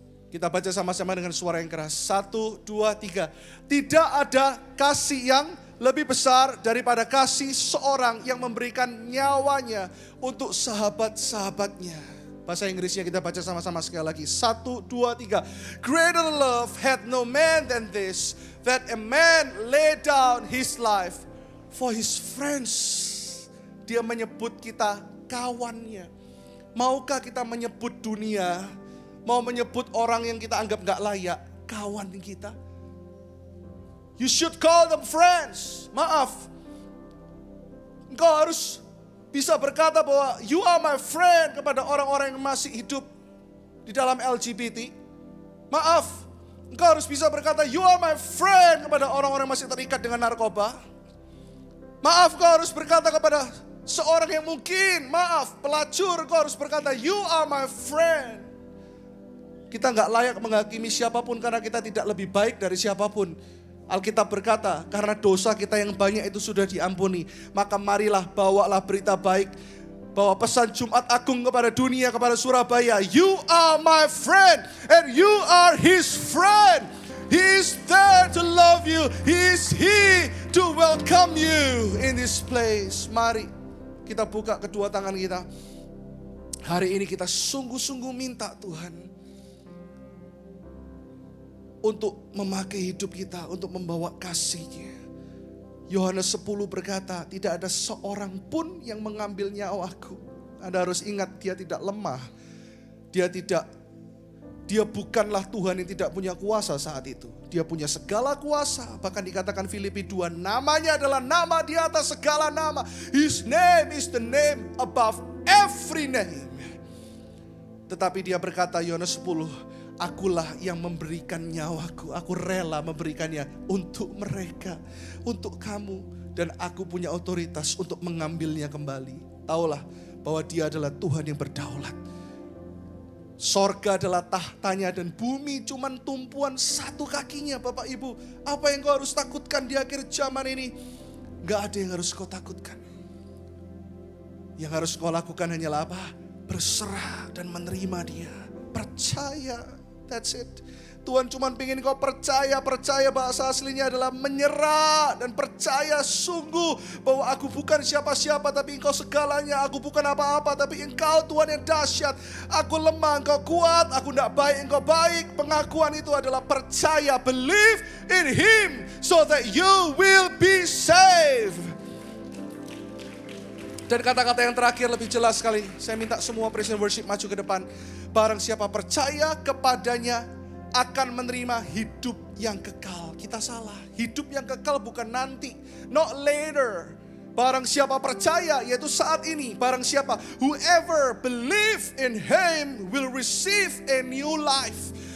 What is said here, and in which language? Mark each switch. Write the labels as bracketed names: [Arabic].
[Indonesian] Kita baca sama-sama dengan suara yang keras. 1, 2, 3. Tidak ada kasih yang lebih besar daripada kasih seorang yang memberikan nyawanya untuk sahabat-sahabatnya. Bahasa Inggrisnya kita baca sama-sama sekali lagi. 1, 2, 3. [English] Greater love had no man than this, that a man lay down his life for his friends. [Indonesian] Dia menyebut kita kawannya. Maukah kita menyebut dunia, mau menyebut orang yang kita anggap gak layak, kawan kita? [English] You should call them friends. [Indonesian] Maaf, engkau harus bisa berkata bahwa [English] you are my friend [Indonesian] kepada orang-orang yang masih hidup di dalam LGBT. Maaf, engkau harus bisa berkata [English] you are my friend [Indonesian] kepada orang-orang yang masih terikat dengan narkoba. Maaf, engkau harus berkata kepada seorang yang mungkin, maaf, pelacur, engkau harus berkata [English] you are my friend. [Indonesian] Kita gak layak menghakimi siapapun karena kita tidak lebih baik dari siapapun. Alkitab berkata, karena dosa kita yang banyak itu sudah diampuni. Maka marilah bawalah berita baik. Bawa pesan Jumat Agung kepada dunia, kepada Surabaya. [English] You are my friend and you are his friend. He is there to love you. He is here to welcome you in this place. [Indonesian] Mari kita buka kedua tangan kita. Hari ini kita sungguh-sungguh minta Tuhan untuk memakai hidup kita, untuk membawa kasih-Nya. Yohanes 10 berkata, tidak ada seorang pun yang mengambil nyawaku. Anda harus ingat, dia tidak lemah. Dia bukanlah Tuhan yang tidak punya kuasa saat itu. Dia punya segala kuasa. Bahkan dikatakan Filipi 2, namanya adalah nama di atas segala nama. [English] His name is the name above every name. [Indonesian] Tetapi dia berkata, Yohanes 10, akulah yang memberikan nyawaku. Aku rela memberikannya untuk mereka, untuk kamu. Dan aku punya otoritas untuk mengambilnya kembali. Taulah bahwa dia adalah Tuhan yang berdaulat. Sorga adalah tahtanya dan bumi cuman tumpuan satu kakinya. Bapak Ibu, apa yang kau harus takutkan di akhir zaman ini? Gak ada yang harus kau takutkan. Yang harus kau lakukan hanyalah apa? Berserah dan menerima dia. Percaya. [English] That's it. [Indonesian] Tuhan cuma pengen kau percaya. Percaya bahasa aslinya adalah menyerah. Dan percaya sungguh bahwa aku bukan siapa-siapa tapi engkau segalanya. Aku bukan apa-apa tapi engkau Tuhan yang dahsyat. Aku lemah, engkau kuat. Aku tidak baik, engkau baik. Pengakuan itu adalah percaya. [English] Believe in Him so that you will be saved. [Indonesian] Dan kata-kata yang terakhir lebih jelas sekali. Saya minta semua [English] praise and worship [Indonesian] maju ke depan. Barang siapa percaya kepadanya akan menerima hidup yang kekal. Kita salah. Hidup yang kekal bukan nanti. [English] Not later. [Indonesian] Barang siapa percaya, yaitu saat ini. Barang siapa, [English] whoever believe in Him will receive a new life.